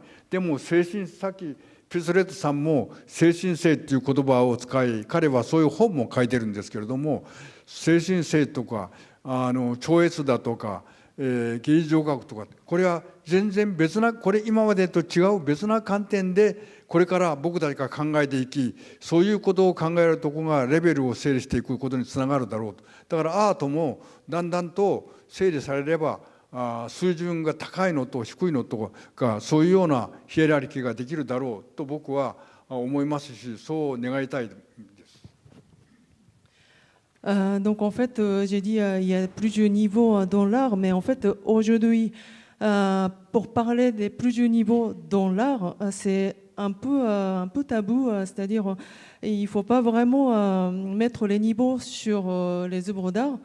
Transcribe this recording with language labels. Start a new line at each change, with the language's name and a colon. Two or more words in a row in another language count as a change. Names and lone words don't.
Japanese: でも精神、さっきピスレットさんも精神性っていう言葉を使い、彼はそういう本も書いてるんですけれども、精神性とか超越だとか、啓示上学とか、これは全然別な、これ今までと違う別な観点でこれから僕たちが考えていき、そういうことを考えるところがレベルを整理していくことにつながるだろうと。だからアートもだんだんと整理されれば、水準が高いのと低いのとか、そういうようなヒエラルキーができるだろうと僕は思いますし、そう願いたいです。
French: Donc en fait, j'ai dit il y a plusieurs niveaux dans l'art, mais en fait aujourd'hui, pour parler des plusieurs niveaux dans l'art, c'est un peu tabou, c'est-à-dire il ne faut pas vraiment mettre les niveaux sur les œuvres d'art.